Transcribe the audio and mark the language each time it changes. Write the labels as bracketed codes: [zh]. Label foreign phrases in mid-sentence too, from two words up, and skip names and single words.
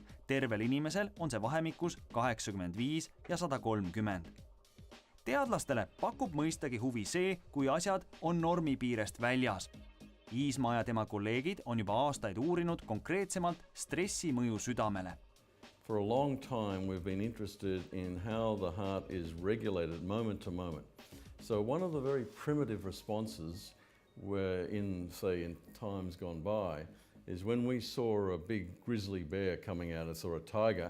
[et] Tervel inimesel on see vahemikus 85 ja 130. Teadlastele pakub mõistagi huvi see, kui asjad on normi piirest väljas. Iismaa ja tema kolleegid on juba aastaid uurinud konkreetsemalt stressi mõju südamele. [en] For a long time we've been interested in how the heart is regulated moment to moment. So one of the very primitive responses were in times gone by is when we saw a big grizzly bear coming at us or a tiger.